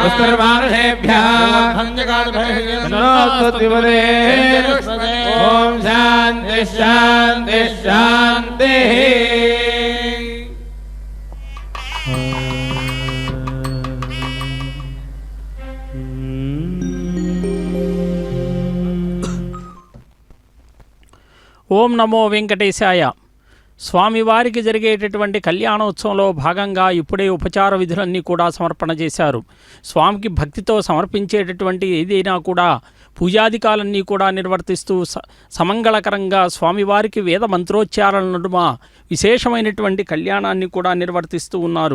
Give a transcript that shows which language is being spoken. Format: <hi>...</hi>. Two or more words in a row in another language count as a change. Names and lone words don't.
<sa>पुष्कर्मानुषेभ्यः नमोस्तुतिपदे ॐ शान्ति शान्ति शान्तिः ఓం నమో వెంకటేశాయ.</sa> <te>స్వామివారికి జరిగేటటువంటి కళ్యాణోత్సవంలో భాగంగా ఇప్పుడే ఉపచార విధులన్నీ కూడా సమర్పణ చేశారు. స్వామికి భక్తితో సమర్పించేటటువంటి ఏదైనా కూడా పూజాధికాలన్నీ కూడా నిర్వర్తిస్తూ సమంగళకరంగా స్వామివారికి వేద మంత్రోచ్చారణ నడుమ విశేషమైనటువంటి కళ్యాణాన్ని కూడా నిర్వర్తిస్తూ ఉన్నారు.</te>